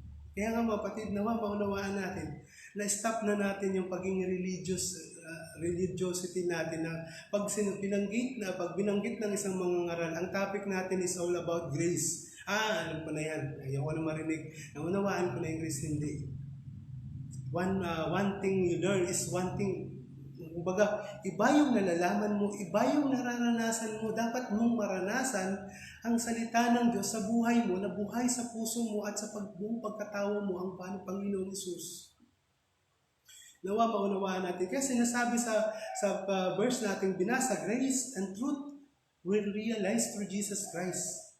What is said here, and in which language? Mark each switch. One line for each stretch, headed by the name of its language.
Filipino: Kaya nga mga kapatid, maunawaan natin na stop na natin yung pagiging religiosity natin na pag binanggit ng isang mangangaral, ang topic natin is all about grace. Alam ko na yan. Ayoko na marinig. Naunawaan ko na yung grace, hindi.
English: One thing you learn is one thing.
Filipino: Kumbaga, iba yung nalalaman mo, iba yung nararanasan mo. Dapat mong maranasan ang salita ng Diyos sa buhay mo, na buhay sa puso mo at sa buong pagkatao mo ang Panginoong Hesus. Nawa maunawaan natin. Kaya sinasabi sa verse nating binasa,
English: grace and truth will realize through Jesus Christ.